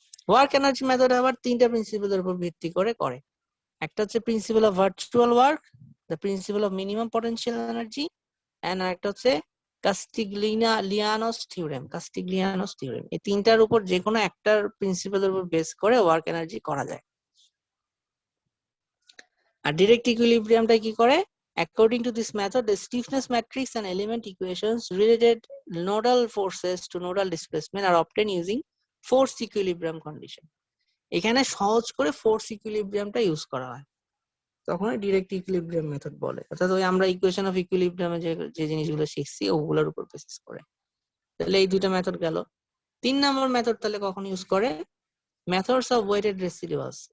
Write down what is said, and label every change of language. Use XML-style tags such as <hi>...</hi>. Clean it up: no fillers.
<bn>Work energy method আবার তিনটা প্রিন্সিপালের উপর ভিত্তি করে করে। একটা হচ্ছে principal of virtual work, the principal of minimum potential energy, and একটা হচ্ছে কাস্টিগলিয়ানোস থিওরেম। এই তিনটার উপর যে কোনো একটার প্রিন্সিপালের উপর বেস করে ওয়ার্ক এনার্জি করা যায়। আর ডিরেক্ট ইকুইলিব্রিয়ামটা কি করে?</bn> <en>According to this method, the stiffness matrix and element equations related nodal forces to nodal displacement are obtained using force equilibrium condition.</en> <bn>এখানে সহজ করে ফোর্স ইকুইলিব্রিয়ামটা ইউজ করা হয়, তখন ডিরেক্ট ইকুইলিব্রিয়াম মেথড বলে। অর্থাৎ ওই আমরা ইকুয়েশন অফ ইকুইলিব্রিয়ামে যে জিনিসগুলো শিখছি ওগুলোর উপর বেসিস করে। তাহলে এই দুইটা মেথড গেল। 3 নম্বর মেথড তাহলে কখন ইউজ করে? Methods of weighted রেসিডিউয়ালস।</bn>